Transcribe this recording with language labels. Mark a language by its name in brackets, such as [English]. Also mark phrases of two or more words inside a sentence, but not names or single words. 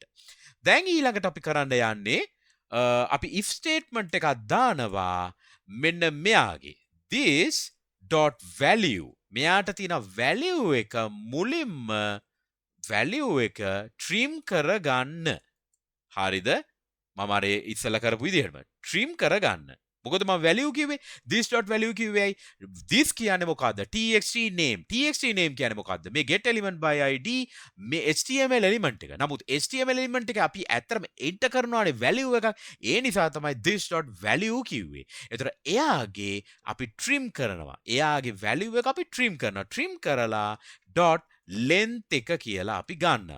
[Sinhala] දැන් ඊළඟට අපි කරන්න යන්නේ අපි [English] if statement [Sinhala] එකක් දානවා මෙන්න මෙයාගේ this.value මෙයාට තියෙන value එක මුලින්ම value එක trim කරගන්න. හරිද? මම අර ඉස්සලා කරපු විදිහටම trim කරගන්න. මොකද මම value කිව්වේ this.value කිව්වේ this කියන්නේ මොකද්ද? [English] txt name. txt name [Sinhala] කියන්නේ මොකද්ද? මේ [English] get element by id [Sinhala] මේ [English] html element [Sinhala] එක. නමුත් [English] html element [Sinhala] එක අපි ඇත්තටම enter කරනවානේ value එකක්. ඒ නිසා තමයි this.value කිව්වේ. ඒතර එයාගේ අපි trim කරනවා. එයාගේ value එක අපි trim කරනවා. trim කරලා [English] dot length [Sinhala] එක කියලා අපි ගන්නවා.